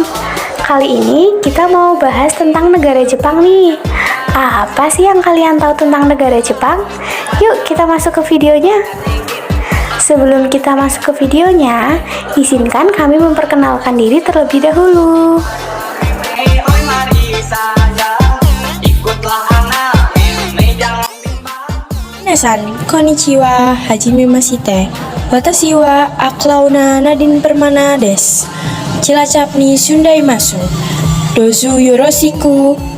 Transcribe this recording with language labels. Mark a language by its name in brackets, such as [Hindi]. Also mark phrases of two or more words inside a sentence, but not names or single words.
[Indonesian] Kali ini kita mau bahas tentang negara Jepang nih. Apa sih yang kalian tahu tentang negara Jepang? Yuk kita masuk ke videonya. Sebelum kita masuk ke videonya, izinkan kami memperkenalkan diri terlebih dahulu. [Japanese] 皆さん、こんにちは、はじめまして. Watashi wa Aklauna Nadine Permana desu. Cilacapに住んでいます。どうぞよろしく.